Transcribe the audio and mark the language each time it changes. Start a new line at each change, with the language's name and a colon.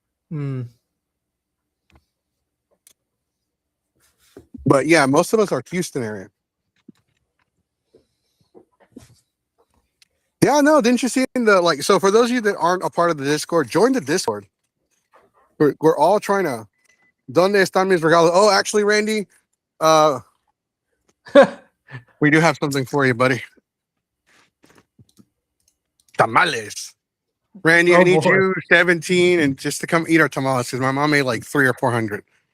English: Hmm. But yeah, most of us are Houston area. Yeah, no, didn't you see in the so for those of you that aren't a part of the Discord, join the Discord. We're all trying to
Spanish: ¿Dónde están mis regalos?
English: Oh, actually, Randy, we do have something for you, buddy. Tamales. Randy, I need boy. you 17 and just to come eat our tamales because my mom made like 300 or 400.